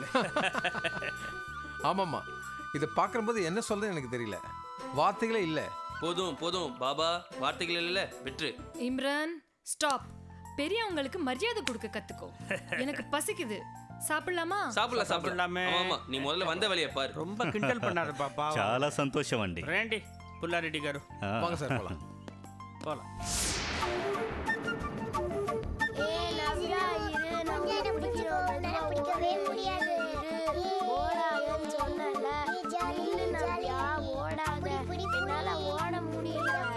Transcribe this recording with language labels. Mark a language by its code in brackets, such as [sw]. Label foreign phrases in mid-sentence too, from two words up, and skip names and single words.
[ta] ஆமாம்மா, இதை பார்க்கும்போது என்ன சொல்றது எனக்கு தெரியல, வார்த்தைகளே இல்லை. போதும் போதும் பாபா, வார்த்தைகள் இல்ல, விட்டு. இம்ரான் ஸ்டாப். பெரியவங்களுக்கு மரியாதை கொடுக்க கத்துக்கோ. எனக்கு பசிக்குது, சாப்பிடலாமா? சாப்பிடலாமே. ஆமா, நீ முதல்ல வந்த வேலையை பாரு. ரொம்ப கிண்டல் பண்ணாத பாப்பா. [te] చాలా సంతోషం అండి. రండి పుల్లారెడ్డి గారు. [ta] வாங்க சார் போலாம். போலாம். பிடிக்கவே முடியாது. ஓடாதன்னு சொன்னல. ஓடாத. என்னால ஓட முடியல.